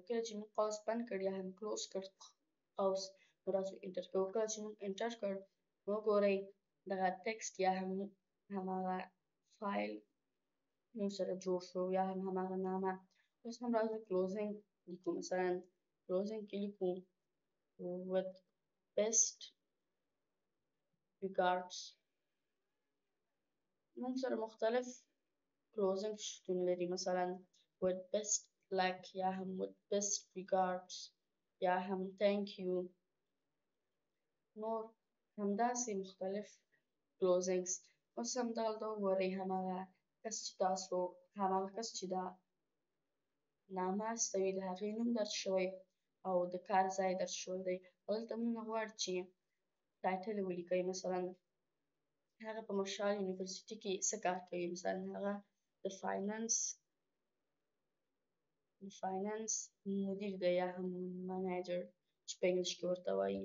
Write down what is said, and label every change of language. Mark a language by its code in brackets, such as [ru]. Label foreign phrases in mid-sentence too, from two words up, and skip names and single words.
[ps] کله چې موږ قوس بند کړ یا هم کلوز کړ قوس، نو راځو انټر کوو. کله چې موږ انټر کړ نو ګورئ دغه ټکسټ یا هم هماغه فایل موږ سره جوړ شو یا هم هماغه نامه. اوس هم راځو کلوزینګ لیکو، مثلا کلوزینګ کې لیکو [en] with best regards. [ps] موږ سره مختلف کلوزینګ شتون لري، مثلا [en] with best luck [ps] یا هم [en] with best regards [ps] یا هم [en] thank you. [ps] نور همداسې مختلف کلوزینګز. اوس هم دلته وګورئ هماغه کس چې دا نامه استوي د هغې نوم درج شوی او د کار ځای درج شوی دی. دلته موږ نه غواړو چې ټایټل یې ولیکئ، مثلا هغه په مشال یونیورسيټي کې څه کار کوي، مثلا هغه د فاینانس مدیر دی یا هم منیجر چې په انګلیش کې ورته وایي.